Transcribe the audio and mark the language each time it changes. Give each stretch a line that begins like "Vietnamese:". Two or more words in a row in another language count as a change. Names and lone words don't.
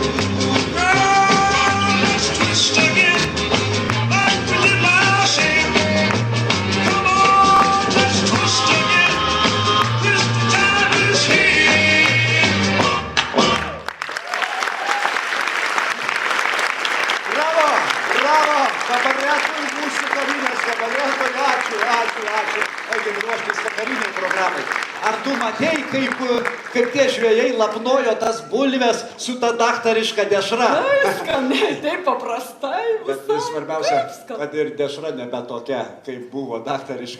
English: Girl, let's twist again, like we did last year. Come on, let's twist again. Christmas time is here.
Lithuanian: Bravo, kabaretui mūsų karinės, kabaretui, ačiū. Eikim ruoštis vakariniai programai. Ar tu matei, kaip tie žvėjai lapnojo tas bulves su ta daktariška dešra? Skaniai, taip paprastai. Bet svarbiausia, kad ir dešra nebe tokia, kaip buvo daktariška.